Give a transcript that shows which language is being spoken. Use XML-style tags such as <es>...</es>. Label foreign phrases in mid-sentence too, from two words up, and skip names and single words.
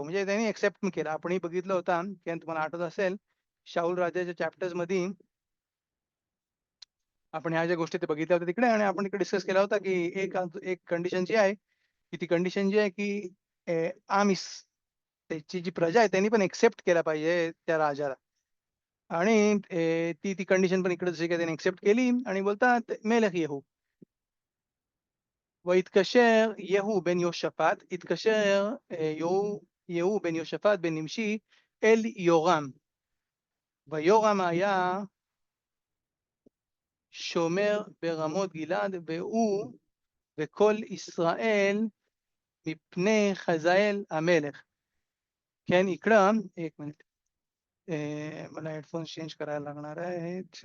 <mr>म्हणजे त्यांनी एक्सेप्ट पण केला. आपणही बघितलं होता, की तुम्हाला आठवत असेल शाऊल राजाच्या चॅप्टर्समध्ये आपण ह्या ज्या गोष्टी ते बघितल्या होत्या तिकडे आणि आपण तिकडे डिस्कस केला होता, की एक कंडिशन जी आहे, की ती कंडिशन जी आहे, की त्याची जी प्रजा आहे त्यांनी पण एक्सेप्ट केला पाहिजे त्या राजाला. आणि ती कंडिशन पण इकडे जशी काही त्यांनी एक्सेप्ट केली आणि बोलतात</mr> <he>מלך יהוא. ויתקשר יהוא בן יהושפט, התקשר יהוא בן יהושפט בן נמשי אל יורם. ויורם היה שומר ברמות גלעד, והוא וכל ישראל מפני חזאל המלך. כן, יקרא,</he> <mr>एक मिनिट, मला हेडफोन चेंज करायला लागणार आहेत.</mr>